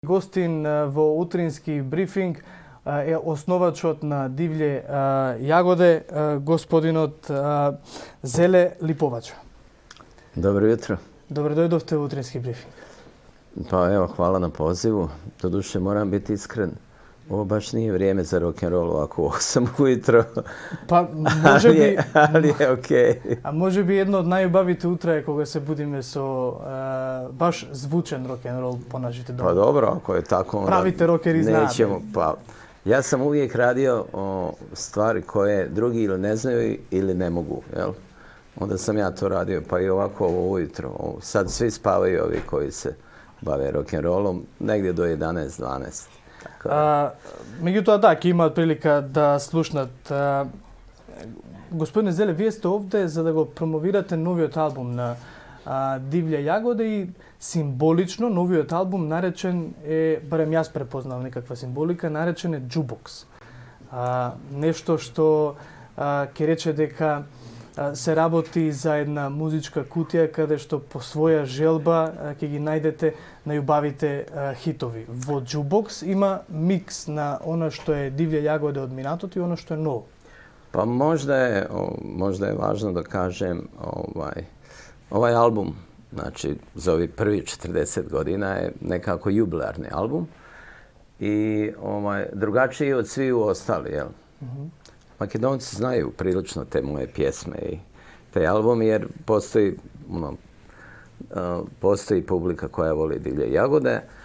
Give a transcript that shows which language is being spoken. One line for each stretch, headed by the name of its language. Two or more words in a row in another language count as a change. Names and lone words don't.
Macedonian: Гостин во утрински брифинг е основачот на Дивље јагоде, господинот Зеле Липовача.
Bosnian: Dobro jutro.
Macedonian: Dobro doјдовте во утрински брифинг.
Bosnian: Pa evo, hvala na pozivu. Doduše, moram biti iskren. Ovo baš nije vrijeme za rock'n'roll ovako u 8 ujutro.
Macedonian: Pa може би
Bosnian: ali je okej.
Macedonian: А може би едно од најубавите утра е кога се будиме со баш звучен рок-н-рол по нашите дома.
Bosnian: Pa dobro, ako je tako, onda
Macedonian: Правите рокери знаете.
Bosnian: nećemo. Pa, ja sam uvijek radio stvari koje drugi ili ne znaju ili ne mogu, jel? Onda sam ja to radio, pa i ovako ovo ujutro. Sad svi spavaju ovi koji se bave rock'n'rollom, negdje do 11-12.
Macedonian: Меѓутоа, да, ќе имаат прилика да слушнат. Господине Зеле, вие сте овде за да го промовирате новиот албум на Дивља јагода и символично новиот албум наречен е, барем јас препознав некаква символика, наречен е Jukebox. Нешто што ќе рече дека се работи за една музичка кутија каде што по своја желба ќе ги најдете најубавите хитови. Во Jukebox има микс на она што е Дивља јагода од минатото и она што е ново.
Bosnian: Pa možda je važno da kažem, ovaj album, znači za ovih prvi 40 godina je nekako jubilarni album i drugačiji od svih ostali, jel? Makedonci znaju prilično te moje pjesme i te albumi jer postoji publika koja voli Divlje jagode.